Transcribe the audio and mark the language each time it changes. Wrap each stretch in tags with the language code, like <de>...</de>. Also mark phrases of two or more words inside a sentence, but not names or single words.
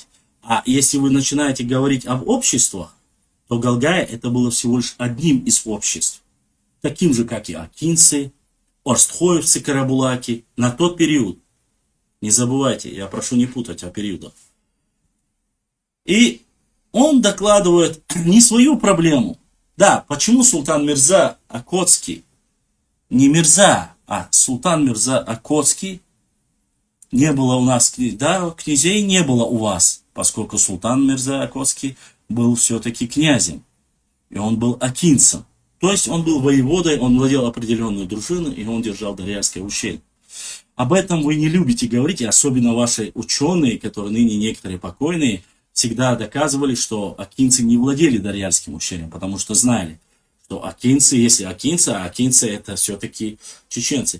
<ru>А если вы начинаете говорить об обществах, то Галгая это было всего лишь одним из обществ. Таким же, как и акинцы, орстхоевцы, карабулаки. На тот период. Не забывайте, я прошу не путать о периодах. И он докладывает не свою проблему. Да, почему Султан Мирза Окотский, не Мирза, а Султан Мирза Окотский, не было у нас, да, князей не было у вас, поскольку Султан Мирза Окотский был все-таки князем, и он был акинцем. То есть он был воеводой, он владел определенной дружиной, и он держал Дарьяльское ущелье. Об этом вы не любите говорить, и особенно ваши ученые, которые ныне некоторые покойные, всегда доказывали, что акинцы не владели Дарьяльским ущельем, потому что знали, что акинцы, если акинцы, а акинцы это все-таки чеченцы.</ru>